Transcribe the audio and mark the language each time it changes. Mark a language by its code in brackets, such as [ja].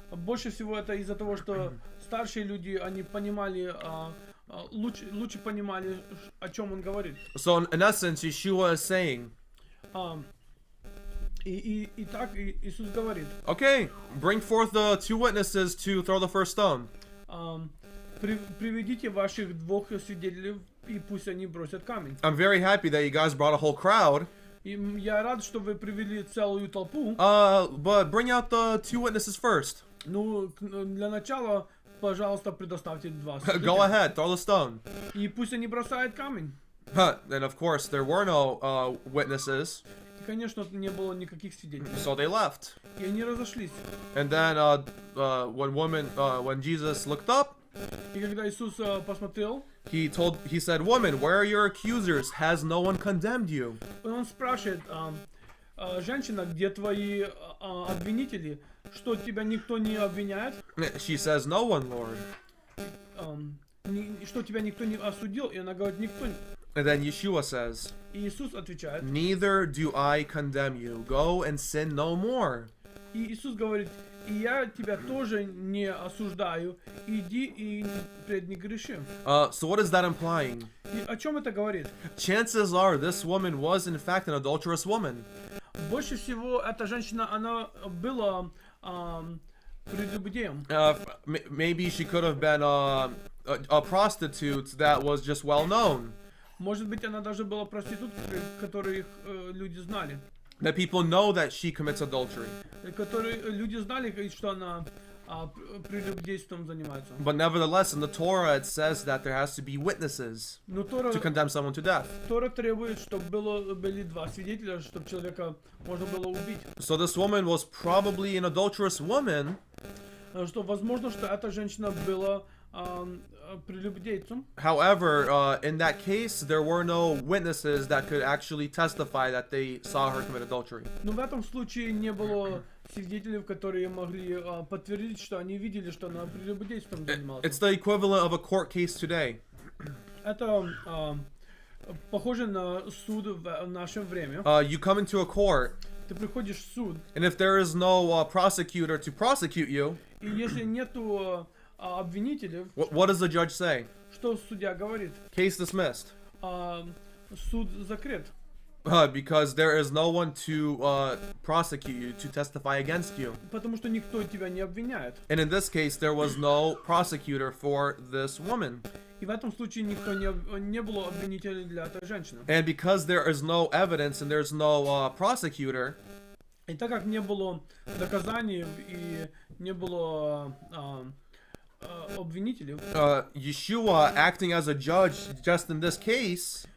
[ru] Больше всего это из-за того, что старшие люди, они понимали, лучше понимали, о чем он говорит. [en] So in essence, Yeshua is saying, [ru] И так Иисус говорит, [en] okay, bring forth the two witnesses to throw the first stone. [ru] Приведите ваших двух свидетелей, и пусть они бросят камень. [en] I'm very happy that you guys brought a whole crowd. [ru] И я рад, что вы привели целую толпу. [en] But bring out the two witnesses first. [ru] Ну, для начала, пожалуйста, предоставьте два [en] Go [ru] свидетеля. [en] ahead, throw the stone. [ru] И пусть они бросают камень. [en] And of course, there were no witnesses, [ru] И, конечно, не было никаких свидетелей. [en] so they left. [ru] И они разошлись. [en] And then when Jesus looked up, И когда Иисус посмотрел, he said, "Woman, where are your accusers? Has no one condemned you?" [ru] он спрашивает, женщина, где твои обвинители? Что, тебя никто не обвиняет? [en] She says, "No one, Lord." [ru] Что, тебя никто не осудил? И она говорит, никто. [en] And then Yeshua says, [ru] И Иисус отвечает. [en] "Neither do I condemn you. Go and sin no more." [ru] И Иисус говорит, и я тебя тоже не осуждаю, иди и пред не греши. [en] So what is that implying? [ru] И о чем это говорит? [en] Chances are this woman was in fact an adulterous woman. [ru] Больше всего эта женщина, она была прелюбодеем. [en] Maybe she could have been a prostitute that was just well known. [ru] Может быть, она даже была проституткой, которых люди знали. [en] That people know that she commits adultery. [ru] Которые люди знали, что она прелюбодейством занимается. [en] But nevertheless, in the Torah it says that there has to be witnesses [ru] Но Тора [en] to condemn someone to death. [ru] требует, чтобы были два свидетеля, чтобы человека можно было убить. [en] So this woman was probably an adulterous woman. [ru] Что возможно, что эта женщина была прелюбодейцем. [en] However, in that case, there were no witnesses that could actually testify that they saw her commit adultery. [ru] Но в этом случае не было свидетелей, которые могли подтвердить, что они видели, что она прелюбодейством занималась. [en] It's the equivalent of a court case today. [ru] Это похоже на суд в наше время. [en] You come into a court, [ru] Ты приходишь в суд, [en] and if there is no prosecutor to prosecute you, [ru] и если нету обвинителей, [en] what does the judge say? [ru] что судья говорит? [en] Case dismissed. [ru] Суд закрыт. [en] Because there is no one to prosecute you, to testify against you. [ru] Потому что никто тебя не обвиняет. [en] And in this case, there was no prosecutor for this woman. [ru] И в этом случае никто не было обвинителей для этой женщины. [en] And because there is no evidence and there's no prosecutor, [ru] И так как не было доказаний и не было обвинителей, [en] Yeshua acting as a judge just in this case,